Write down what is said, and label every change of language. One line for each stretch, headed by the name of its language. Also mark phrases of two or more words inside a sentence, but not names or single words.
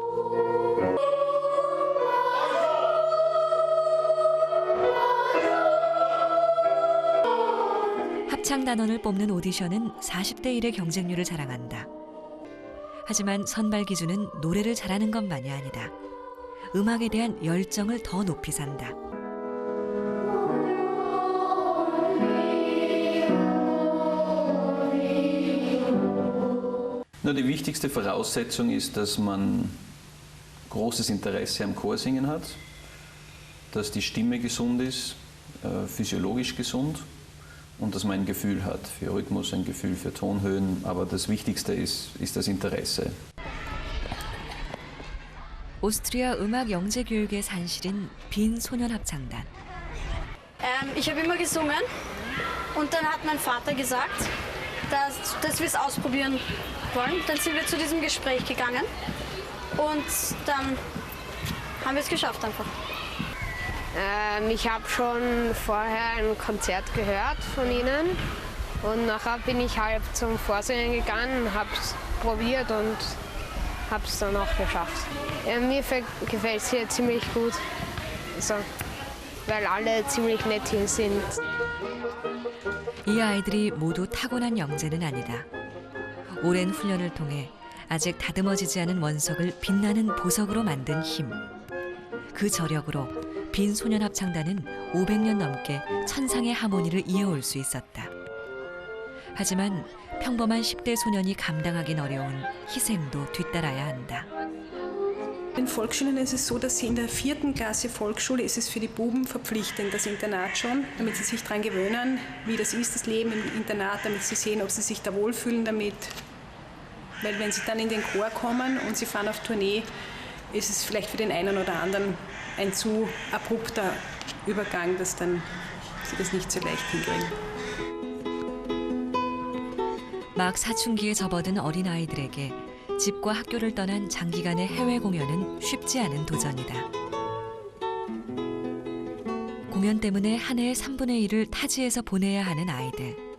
Korean: 합창 단원을 뽑는 오디션은 40대 1의 경쟁률을 자랑한다. 하지만 선발 기준은 노래를 잘하는 것만이 아니다. 음악에 대한 열정을 더 높이 산다.
German: Na, die wichtigste Voraussetzung ist, dass man großes Interesse am Chorsingen hat, dass die Stimme gesund ist, physiologisch gesund und dass man ein Gefühl hat für Rhythmus, ein Gefühl für Tonhöhen. Aber das Wichtigste ist das Interesse.
Korean: 오스트리아 음악 영재 교육의 산실인 빈 소년 합창단.
German: Ich habe immer gesungen und dann hat mein Vater gesagt, dass wir es ausprobieren wollen. Dann sind wir zu diesem Gespräch gegangen und dann haben wir es geschafft einfach. Ich habe schon vorher ein Konzert gehört von ihnen und nachher bin ich halt zum Vorsingen gegangen, habe es probiert und habe es dann auch geschafft. Mir gefällt es hier ziemlich gut, also, weil alle ziemlich nett hier sind.
Korean: 이 아이들이 모두 타고난 영재는 아니다. 오랜 훈련을 통해 아직 다듬어지지 않은 원석을 빛나는 보석으로 만든 힘. 그 저력으로 빈 소년 합창단은 500년 넘게 천상의 하모니를 이어올 수 있었다. 하지만 평범한 10대 소년이 감당하긴 어려운 희생도 뒤따라야 한다.
German: In Volksschulen ist es so, dass sie in der 4. Klasse Volksschule ist es für die Buben verpflichtend, das Internat schon, damit sie sich daran gewöhnen, wie das ist, das Leben im Internat, damit sie sehen, ob sie sich da wohlfühlen damit. Weil wenn sie dann in den Chor kommen und sie fahren auf Tournee, ist es vielleicht für den einen oder anderen ein zu abrupter Übergang, dass dann sie das nicht so leicht hinkriegen.
Korean: 막 사춘기에 접어든 어린아이들에게 집과 학교를 떠난 장기간의 해외 공연은 쉽지 않은 도전이다. 공연 때문에 한 해의 3분의 1을 타지에서 보내야 하는 아이들.